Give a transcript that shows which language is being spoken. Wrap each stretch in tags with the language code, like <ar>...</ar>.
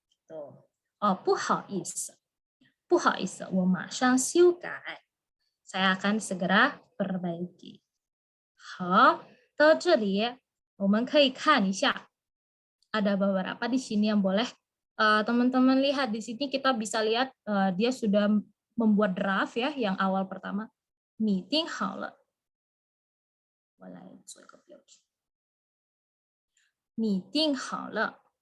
<id>Gitu.</id> <zh>Oh, 不好意思，不好意思，我马上修改。</zh> <id>saya akan segera perbaiki.</id> <zh>好，到这里我们可以看一下，</zh> <id>ada beberapa di sini yang boleh teman-teman lihat di sini kita bisa lihat dia sudah membuat draft ya, yang awal pertama</id> <zh>拟定好了，我来做一个标记，拟定好了，</zh>